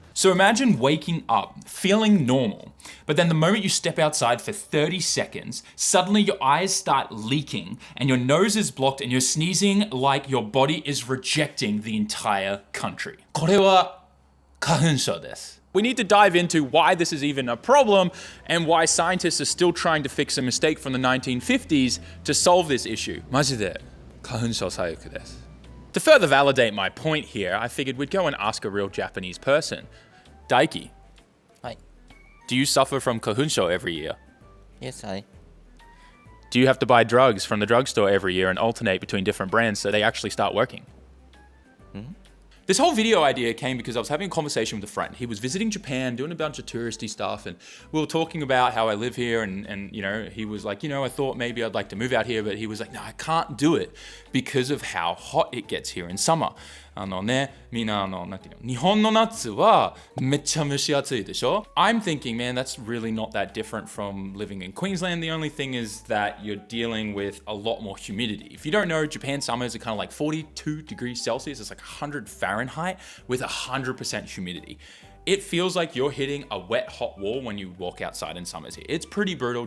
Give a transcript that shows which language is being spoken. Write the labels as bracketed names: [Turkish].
[English] So imagine waking up, feeling normal, but then the moment you step outside for 30 seconds, suddenly your eyes start leaking and your nose is blocked and you're sneezing like your body is rejecting the entire country. [Japanese] これは花粉症です。 [English] We need to dive into why this is even a problem and why scientists are still trying to fix a mistake from the 1950s to solve this issue. [Japanese] マジで花粉症最悪です。 [English] To further validate my point here, I figured we'd go and ask a real Japanese person. Daiki, do you suffer from kahunsho every year? Yes, I. Do you have to buy drugs from the drugstore every year and alternate between different brands so they actually start working? Mm-hmm. This whole video idea came because I was having a conversation with a friend. He was visiting Japan, doing a bunch of touristy stuff, and we were talking about how I live here, and he was like, I thought maybe I'd like to move out here, but he was like, no, I can't do it because of how hot it gets here in summer. [Japanese] みんな日本の夏はめっちゃ蒸し暑いでしょ? [English] I'm thinking, man, that's really not that different from living in Queensland. The only thing is that you're dealing with a lot more humidity. If you don't know, Japan summers are kind of like 42 degrees Celsius. It's like 100 Fahrenheit with 100% humidity. It feels like you're hitting a wet, hot wall when you walk outside in summers here. It's pretty brutal.